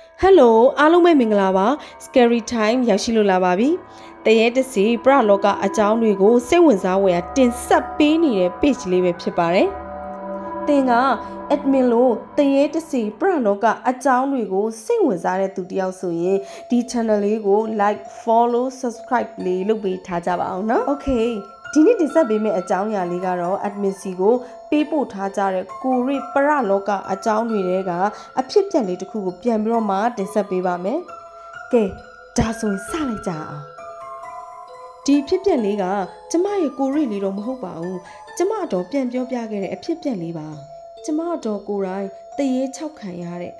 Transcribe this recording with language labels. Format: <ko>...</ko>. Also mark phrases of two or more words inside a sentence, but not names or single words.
<my>Hello အားလုံးပဲမင်္ဂလာပါ Scary Time ရောက်ရှိလို့လာပါပြီ။တရေတစီပရလောကအကြောင်းတွေကိုစိတ်ဝင်စားဖွယ်တင်ဆက်ပေးနေတဲ့ page လေးပဲဖြစ်ပါတယ်။သင်က admin လို့တရေတစီပရလောကအကြောင်းတွေကိုစိတ်ဝင်စားတဲ့သူတယောက်ဆိုရင်ဒီ channel လေးကို</my> <en>like follow subscribe</en> <my>လေးလုပ်ပေး ထားကြပါအောင်နော်။ Okay ဒီနေ့တင်ဆက်ပေးမယ့်အကြောင်းအရာလေးကတော့ admin စီကိုပေးပို့ထားကြတဲ့ကိုရိပရလောကအကြောင်းတွေထဲကအဖြစ်ပြက်လေးတစ်ခုကိုပြန်ပြီးတော့မှတင်ဆက်ပေးပါမယ်။ကဲဒါဆိုရင်စလိုက် ကြအောင်။ဒီဖြစ်ပြက်လေးကကျမရဲ့ကိုရိလေးတော့မဟုတ်ပါဘူး။ကျမတော့ပြန်ပြောပြခဲ့တဲ့အဖြစ်ပြက်လေးပါ။ကျမတော့ကိုယ်တိုင်တရေ6ခံရတဲ့အ</my>